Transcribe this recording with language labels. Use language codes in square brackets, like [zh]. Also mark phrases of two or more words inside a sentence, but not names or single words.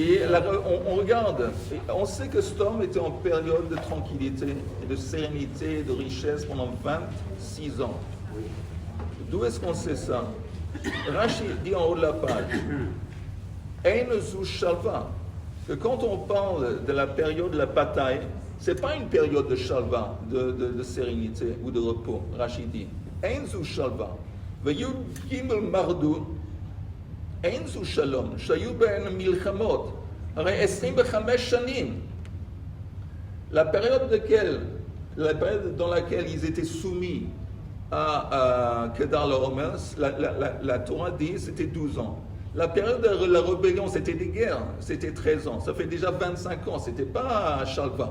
[fr] Et là, on regarde, on sait que cet homme était en période de tranquillité, et de sérénité, de richesse pendant 26 ans. D'où est-ce qu'on sait ça? Rashi dit en haut de la page, [he] אין זו שלוה, [fr] que quand on parle de la période de la bataille, c'est pas une période de shalva, de sérénité ou de repos. Rashi dit, [he] אין זו שלוה, וי"ג מרדו, אין זו שלום, שהיו בין מלחמות, הרי 25 שנים. [fr] La période dans laquelle ils étaient soumis à Kedar Laomer, la Torah dit c'était 12 ans. La période de la rébellion, c'était des guerres, c'était 13 ans. Ça fait déjà 25 ans, c'était pas Shalva.